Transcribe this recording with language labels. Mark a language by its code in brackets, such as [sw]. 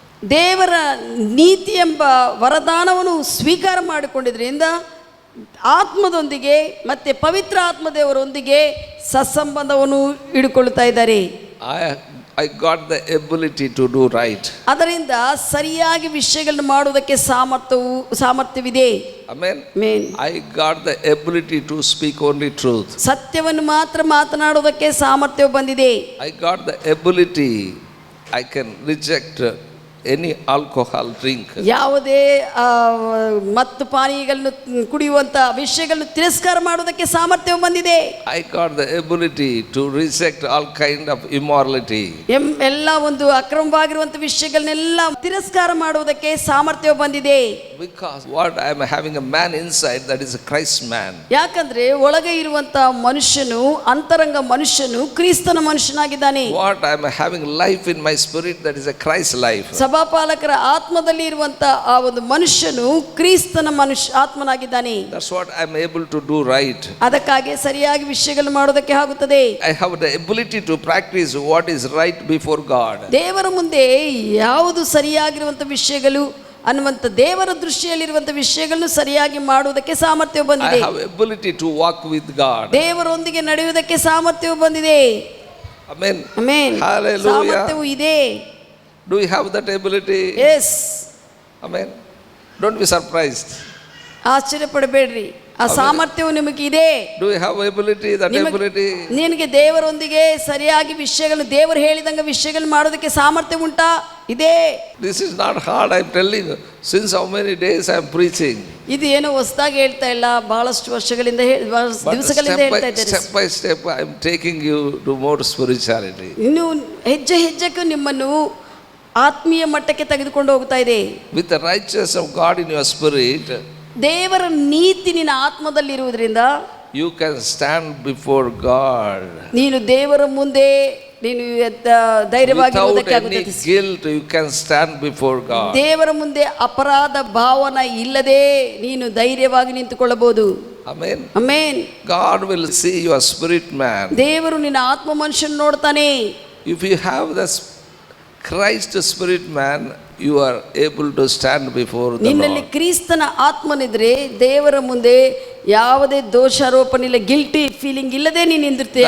[kn] ದೇವರ ನೀತಿ ಎಂಬ ವರದಾನವನ್ನು ಸ್ವೀಕಾರ ಮಾಡಿಕೊಂಡಿದ್ರಿಂದ ಆತ್ಮದೊಂದಿಗೆ ಮತ್ತೆ ಪವಿತ್ರ ಆತ್ಮದೇವರೊಂದಿಗೆ ಸತ್ಸಂಬಂಧವನ್ನು ಹಿಡ್ಕೊಳ್ತಾ ಇದ್ದಾರೆ. [en] I got the ability to do right. [kn] ಅದರಿಂದ ಸರಿಯಾಗಿ ವಿಷಯಗಳನ್ನು ಮಾಡುವುದಕ್ಕೆ ಸಾಮರ್ಥ್ಯವಿದೆ. [en] Amen. Amen. I got the ability to speak only truth. [kn] ಸತ್ಯವನ್ನು ಮಾತ್ರ ಮಾತನಾಡುವುದಕ್ಕೆ ಸಾಮರ್ಥ್ಯವು ಬಂದಿದೆ. [en] I got the ability. I can reject any alcohol drink. [kn] ಯಾವುದೇ ಮತ್ತು ಪಾನೀಯಗಳನ್ನು ಕುಡಿಯುವಂತ ವಿಷಯಗಳನ್ನು ತಿರಸ್ಕಾರ ಮಾಡುವುದಕ್ಕೆ ಸಾಮರ್ಥ್ಯವು ಬಂದಿದೆ. [en] I got the ability to reject all kind of immorality. [kn] ಎಲ್ಲ ಒಂದು ಅಕ್ರಮವಾಗಿರುವಂತ ವಿಷಯಗಳನ್ನೆಲ್ಲ ತಿರಸ್ಕಾರ ಮಾಡುವುದಕ್ಕೆ ಸಾಮರ್ಥ್ಯವು ಬಂದಿದೆ. [en] Because what I am having a man inside, that is a Christ man. [kn] ಯಾಕಂದ್ರೆ ಒಳಗೆ ಇರುವಂತ ಮನುಷ್ಯನು ಅಂತರಂಗ ಮನುಷ್ಯನು ಕ್ರಿಸ್ತನ ಮನುಷ್ಯನಾಗಿದ್ದಾನೆ. [en] What I am having life in my spirit, that is a Christ life. [kn] ಸಭಾಪಾಲಕರ ಆತ್ಮದಲ್ಲಿ ಇರುವಂತ ಆ ಒಂದು ಮನುಷ್ಯನು ಕ್ರಿಸ್ತನ ಆತ್ಮನಾಗಿದ್ದಾನೆ. [en] That's what I am able to do right. [kn] ಅದಕ್ಕಾಗಿ ಸರಿಯಾಗಿ ವಿಷಯಗಳನ್ನು ಮಾಡುವುದಕ್ಕೆ ಆಗುತ್ತದೆ. [en] I have the ability to practice what is right before God. [kn] ದೇವರ ಮುಂದೆ ಯಾವುದು ಸರಿಯಾಗಿರುವಂತ ವಿಷಯಗಳು ಅನ್ನುವಂತ ದೇವರ ದೃಷ್ಟಿಯಲ್ಲಿರುವಂತ ವಿಷಯಗಳನ್ನು ಸರಿಯಾಗಿ ಮಾಡುವುದಕ್ಕೆ ಸಾಮರ್ಥ್ಯವು ಬಂದಿದೆ. [en] I have ability to walk with God. [kn] ದೇವರೊಂದಿಗೆ ನಡೆಯುವುದಕ್ಕೆ ಸಾಮರ್ಥ್ಯವು ಬಂದಿದೆ. [en] Amen. Amen. Hallelujah. [kn] ಸಾಮರ್ಥ್ಯವು ಇದೆ. [en] Do you have that ability? Yes. Amen. Don't be surprised. [kn] ಆಶ್ಚರ್ಯಪಡಬೇಡ್ರಿ, ಆ ಸಾಮರ್ಥ್ಯವು ನಿಮಗೆ ಇದೆ. [en] Do you have ability, that ability? [kn] ನಿನಗೆ ದೇವರೊಂದಿಗೆ ಸರಿಯಾಗಿ ವಿಷಯಗಳು ದೇವರು ಹೇಳಿದಂಗೆ ವಿಷಯಗಳು ಮಾಡೋದಕ್ಕೆ ಸಾಮರ್ಥ್ಯ ಉಂಟಾ? ಇದೆ. [en] This is not hard, I am telling you. Since how many days I am preaching. [kn] ಇದು ಏನೋ ಹೊಸದಾಗಿ ಹೇಳ್ತಾ ಇಲ್ಲ, ಬಹಳಷ್ಟು ವರ್ಷಗಳಿಂದ ದಿವಸಗಳಿಂದ ಹೇಳ್ತಾ ಇದ್ದಾರೆ. [en] Step by step I am taking you to more spirituality. [kn] ಇನ್ನು ಹೆಜ್ಜೆ ಹೆಜ್ಜೆಗೂ ನಿಮ್ಮನ್ನು ಆತ್ಮೀಯ ಮಟ್ಟಕ್ಕೆ ತೆಗೆದುಕೊಂಡು ಹೋಗ್ತಾ ಇದೆ. [en] With the righteousness of God in your spirit, [kn] ದೇವರ ನೀತಿ ನಿನ್ನ ಆತ್ಮದಲ್ಲಿರುವುದರಿಂದ [en] you can stand before God. [kn] ನೀನು ದೇವರ ಮುಂದೆ ನೀನು ಧೈರ್ಯವಾಗಿ [en] Without any guilt, you can stand before God. [kn] ದೇವರ ಮುಂದೆ ಅಪರಾಧ ಭಾವನ ಇಲ್ಲದೆ ನೀನು ಧೈರ್ಯವಾಗಿ ನಿಂತುಕೊಳ್ಳಬಹುದು. [en] Amen. Amen. God will see your spirit man. [kn] ದೇವರು ನಿನ್ನ ಆತ್ಮ ಮನುಷ್ಯನ ನೋಡ್ತಾನೆ. [en] If you have the Christ spirit man, you are able to stand before the [kn] ನಿನ್ನಲ್ಲಿ [en] Lord. [kn] ಕ್ರಿಸ್ತನ ಆತ್ಮನಿದ್ರೆ ದೇವರ ಮುಂದೆ ಯಾವುದೇ ದೋಷಾರೋಪಣೆ ಇಲ್ಲ, [en] guilty feeling [kn] ಇಲ್ಲದೆ ನೀನು ನಿಂತಿರ್ತೀಯ